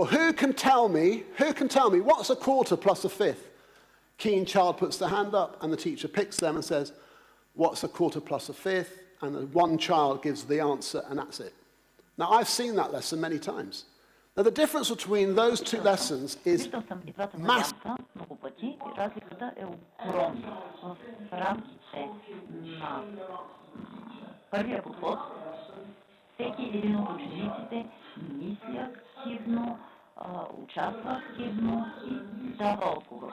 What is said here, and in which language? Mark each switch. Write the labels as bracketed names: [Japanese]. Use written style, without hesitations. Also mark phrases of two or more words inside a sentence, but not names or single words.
[English] Who can tell me what's 1/4 plus 1/5? Keen child puts their hand up and the teacher picks them and says, what's 1/4 plus 1/5? And the one child gives the answer and that's it. Now, I've seen that lesson many times. Now, the difference between those two lessons is [Bulgarian] Виждал съм и двата [English] massive. [Bulgarian] варианта много пъти и разликата е огромна. В рамките на първия подход всеки един от учениците мисли активно, участва активно и дава отговор.